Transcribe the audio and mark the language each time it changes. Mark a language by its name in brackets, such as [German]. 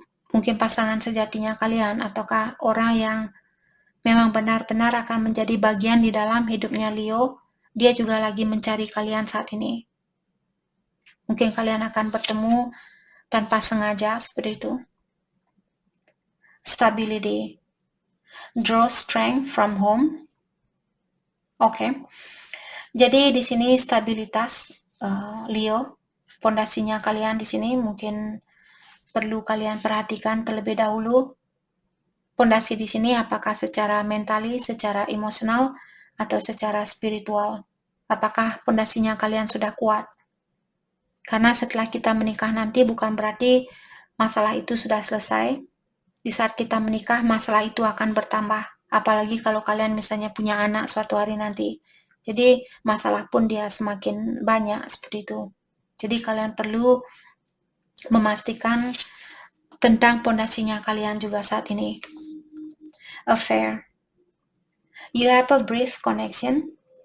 [Indonesian] Mungkin pasangan sejatinya kalian, ataukah orang yang memang benar-benar akan menjadi bagian di dalam hidupnya Leo, dia juga lagi mencari kalian saat ini. Mungkin kalian akan bertemu tanpa sengaja seperti itu. [English] Stability. Draw strength from home. [Indonesian] Oke. Jadi di sini stabilitas Leo, pondasinya kalian di sini mungkin perlu kalian perhatikan terlebih dahulu. Pondasi di sini apakah secara mentali, secara emosional, atau secara spiritual? Apakah pondasinya kalian sudah kuat? Karena setelah kita menikah nanti bukan berarti masalah itu sudah selesai. Di saat kita menikah, masalah itu akan bertambah. Apalagi kalau kalian misalnya punya anak suatu hari nanti. Jadi masalah pun dia semakin banyak seperti itu. Jadi kalian perlu memastikan tentang pondasinya kalian juga saat ini. [English] Affair. You have a brief connection.